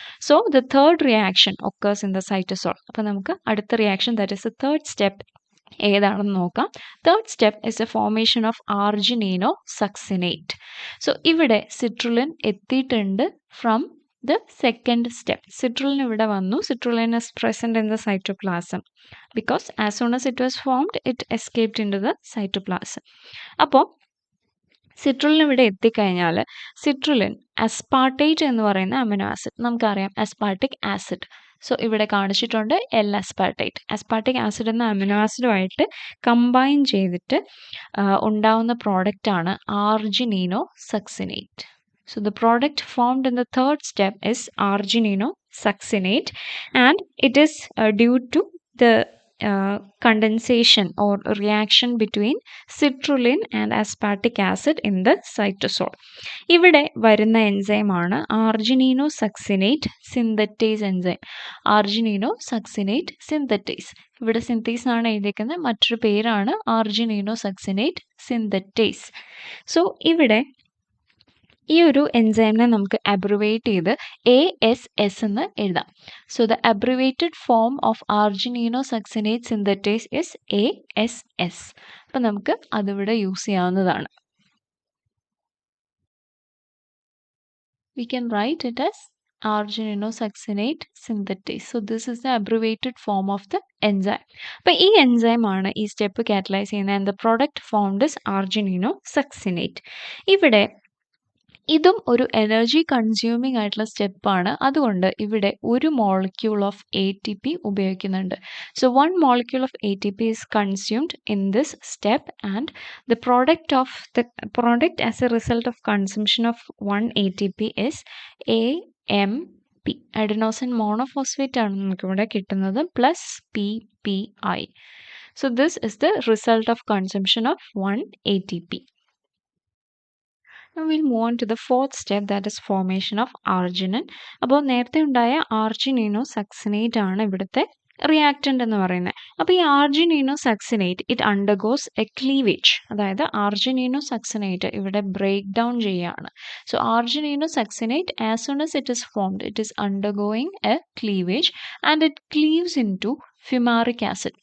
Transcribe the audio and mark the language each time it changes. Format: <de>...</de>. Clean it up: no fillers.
<en>So the third reaction occurs in the cytosol.</en> <ml>അപ്പോൾ നമുക്ക് അടുത്ത reaction,</ml> <en>that is the third step,</en> <ml>ഏതാണെന്ന് നോക്കാം.</ml> <en>Third step is a formation of argininosuccinate.</en> <ml>So ഇവിടെ citrulline എത്തിയിട്ടുണ്ട്</ml> <en>From the second step. Citrulline</en> <ml>ഇവിടെ വന്നു.</ml> <en>Citrulline is present in the cytoplasm because as soon as it was formed, it escaped into the cytoplasm.</en> <ml>അപ്പോൾ citrulline ഇവിടെ എത്തിക്കഴിഞ്ഞാൽ citrulline aspartate എന്ന് പറയുന്ന amino acid നമുക്കറിയാം അസ്പാർട്ടിക് ആസിഡ്. സോ ഇവിടെ കാണിച്ചിട്ടുണ്ട് എൽ അസ്പാർട്ടേറ്റ്. അസ്പാർട്ടിക് ആസിഡ് എന്ന അമിനോ ആസിഡുമായിട്ട് കമ്പൈൻ ചെയ്തിട്ട് ഉണ്ടാവുന്ന പ്രോഡക്റ്റാണ് ആർജിനീനോ succinate.</ml> <en>So the product formed in the third step is arginino succinate, and it is due to the condensation or reaction between citrulline and aspartic acid in the cytosol.</en> <ml>ഇവിടെ വരുന്ന എൻസൈമാണ് ആർജിനീനോ succinate synthetase enzyme. ആർജിനീനോ succinate synthetase. ഇവിടെ synthase ആണ് എഴുതിയിരിക്കുന്നത്, മറ്റൊരു പേരാണ് ആർജിനീനോ succinate synthetase. So ഇവിടെ ഈ ഒരു എൻസൈമിനെ നമുക്ക് അബ്രിവേറ്റ് ചെയ്ത് ASS എന്ന് എഴുതാം.</ml> <en>So the abbreviated form of argininosuccinate synthetase is ASS.</en> <ml>അപ്പം നമുക്ക് അതിവിടെ യൂസ് ചെയ്യാവുന്നതാണ്.</ml> <en>We can write it as arginino succinate synthetase. So this is the abbreviated form of the enzyme.</en> <ml>അപ്പോൾ ഈ എൻസൈം ആണ് ഈ സ്റ്റെപ്പ് കാറ്റലൈസ് ചെയ്യുന്നത്,</ml> <en>and the product formed is arginino succinate.</en> <ml>ഇവിടെ ഇതും ഒരു എനർജി കൺസ്യൂമിംഗ് ആയിട്ടുള്ള സ്റ്റെപ്പാണ്. അതുകൊണ്ട് ഇവിടെ ഒരു മോളിക്യൂൾ ഓഫ് ATP ഉപയോഗിക്കുന്നുണ്ട്.</ml> <en>So 1 molecule of ATP is consumed in this step, and the product as a result of consumption of 1 ATP is AMP.</en> <ml>Adenosine monophosphate ആണ് നമുക്കിവിടെ കിട്ടുന്നത് plus PPI.</ml> <en>So this is the result of consumption of 1 ATP. Now we'll move on to the fourth step, that is formation of arginine.</en> <ml>അപ്പോൾ നേരത്തെ ഉണ്ടായ ആർജിനീനോ succinate ആണ് ഇവിടുത്തെ reactant എന്ന് പറയുന്നത്. അപ്പോൾ ഈ</ml> <en>Argininosuccinate it undergoes a cleavage.</en> <ml>അതായത് ആർജിനീനോ സക്സിനേറ്റ് ഇവിടെ ബ്രേക്ക് ഡൗൺ ചെയ്യുകയാണ്.</ml> <en>So argininosuccinate as soon as it is formed it is undergoing a cleavage and it cleaves into fumaric acid.</en>